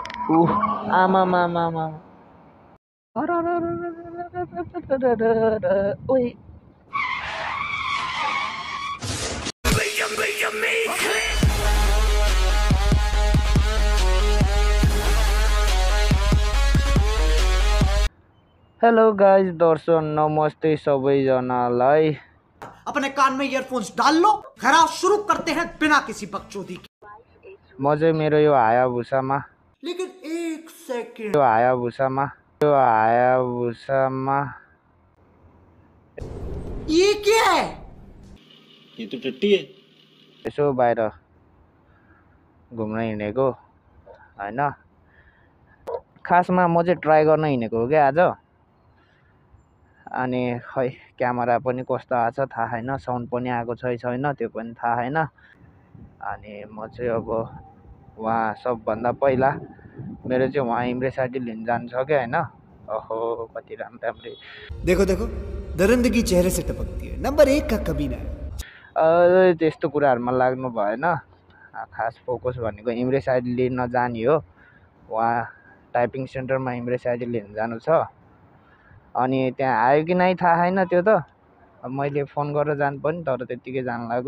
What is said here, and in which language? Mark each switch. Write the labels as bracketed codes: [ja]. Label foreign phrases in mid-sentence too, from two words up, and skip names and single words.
[ne] आमामामामा ओइ [en] hello guys, [ne] दर्शक नमस्ते सबैजनालाई। [hi] अपने कान में ईयरफोन्स डाल लो, खराब शुरू करते हैं बिना किसी बकचोदी के। [ne] म चाहिँ मेरो यो हायाभुसामा [hi] लेकिन एक सेकंड, [ne] यो हायाभुसामा [hi] ये क्या है? ये तो टट्टी है। [ne] यसो बाहिर घुम्न हिँडेको हैन। खासमा म चाहिँ ट्राई गर्न हिँडेको हो क्या आज। अनि खै क्यामेरा पनि कस्तो आछ थाहा छैन, साउन्ड पनि आएको छैन त्यो पनि थाहा छैन। अनि म चाहिँ अब वहाँ सबभन्दा पहिला मेरो चाहिँ वहाँ इम्प्रेस आइडी लिन जानु छ क्या हैन। ओहो कति राम्री [hi] देखो देखो, दरिंदगी चेहरे से टपकती है, नंबर 1 का कमीना है। [ne] त्यस्तो कुराहरुमा लाग्नु भएन। खास फोकस भनेको इम्प्रेस आइडी लिन जाने हो। वहाँ [en] typing centerमा [ne] इम्प्रेस आइडी लिन जानु छ। अनि त्यहाँ आयो कि नै थाहा छैन त्यो त। मैले फोन गरेर जानु पनि, तर त्यतिकै जान लाग्यो।